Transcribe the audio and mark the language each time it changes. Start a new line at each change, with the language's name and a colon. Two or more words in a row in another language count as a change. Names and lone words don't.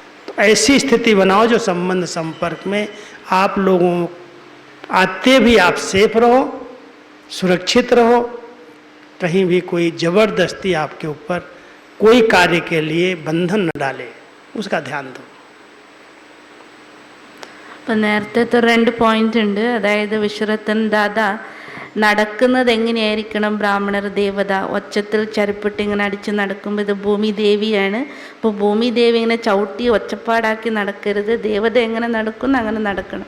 Hindi: तो ऐसी स्थिति बनाओ जो संबंध संपर्क में आप लोगों आते भी आप सेफ रहो, सुरक्षित रहो, कहीं भी कोई ज़बरदस्ती आपके ऊपर कोई कार्य के लिए बंधन न डाले, उसका ध्यान दो.
Malayalam: അപ്പം നേരത്തെ 2 പോയിന്റ് ഉണ്ട്. അതായത് വിശ്വരത്തൻ ദാദ നടക്കുന്നത് എങ്ങനെയായിരിക്കണം, ബ്രാഹ്മണർ ദേവത ഒച്ചത്തിൽ ചരിപ്പിട്ട് ഇങ്ങനെ അടിച്ച് നടക്കുമ്പോൾ ഇത് ഭൂമി ദേവിയാണ്. അപ്പോൾ ഭൂമി ദേവി ഇങ്ങനെ ചവിട്ടി ഒച്ചപ്പാടാക്കി നടക്കരുത്, ദേവത എങ്ങനെ നടക്കുന്നു അങ്ങനെ നടക്കണം.